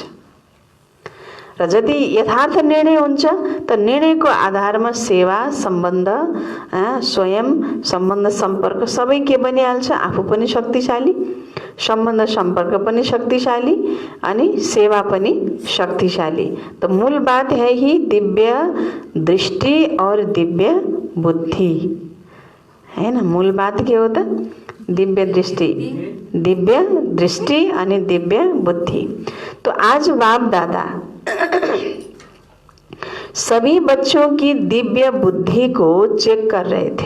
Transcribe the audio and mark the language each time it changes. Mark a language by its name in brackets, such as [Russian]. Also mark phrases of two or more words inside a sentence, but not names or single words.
[Nepali] र जति यथार्थ निर्णय हुन्छ त निर्णयको आधारमा सेवा, सम्बन्ध, स्वयं, सम्बन्ध सम्पर्क सबै के बनिहाल्छ? आफू पनि शक्तिशाली, सम्बन्ध संपर्क पनि शक्तिशाली अनि सेवा पनि शक्तिशाली। [Hindi] तो मूल बात है ही दिव्य दृष्टि और दिव्य बुद्धि है ना। मूल बात के होता? [Nepali] दिव्य दृष्टि अनि दिव्य बुद्धि। [Hindi] तो आज बाप दादा सभी बच्चों की दिव्य बुद्धि को चेक कर रहे थे।